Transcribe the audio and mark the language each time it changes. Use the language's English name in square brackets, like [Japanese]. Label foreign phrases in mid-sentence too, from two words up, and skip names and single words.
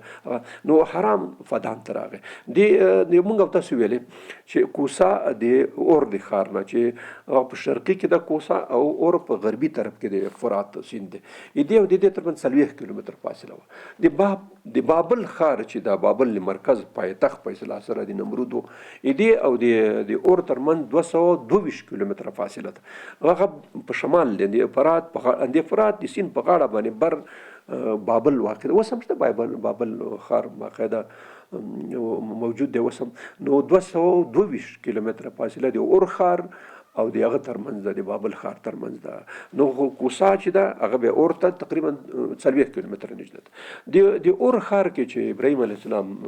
[Pashto] نو حرام فدان ته راغی د موږ او تاسو ویلې چې کوسا د اور د ښار نه چې په شرقي کې د کوسا او اور په غربي طرف کې د فرات سیند دی دې او د دې ترمنځ 40 کیلومتر فاصله وه د بابل ښار چې د بابل مرکز پایتخت په اصطلاح سره د نمرود و دې او د اور ترمنځ 222 کیلومتر فاصله ده هغه په شمال دی د فرات د سیند په غاړه باندې بر بابل واقع ده اوس هم شته بابل ښار باقاعده موجود دی اوس هم نو 222 کیلومتره فاصله دی اور ښار او د هغه ترمنځ د بابل ښار ترمنځ ده نو کوسا چې ده هغه بیا اور ته تقریبا 40 کیلومتره نږدې ده د اور ښار کې چې ابراهیم [Arabic] علیه السلام